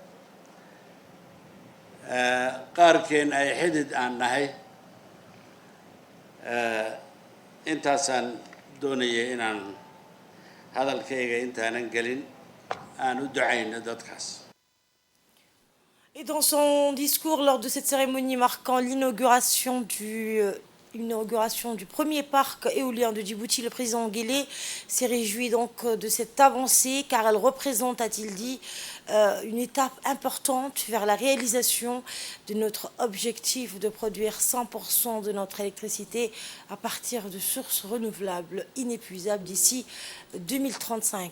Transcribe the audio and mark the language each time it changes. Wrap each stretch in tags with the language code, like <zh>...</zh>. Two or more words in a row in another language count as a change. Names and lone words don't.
<so>qaarkeen ay xidid aan nahay intaasaan doonayay inaan hadalkayga intaanan gelin aan u ducayno dadkaas.</so> <fr>Et dans son discours lors de cette cérémonie marquant l'inauguration du premier parc éolien de Djibouti, le président Guélé s'est réjoui donc de cette avancée car elle représente, a-t-il dit, une étape importante vers la réalisation de notre objectif de produire 100% de notre électricité à partir de sources renouvelables inépuisables d'ici 2035.</fr>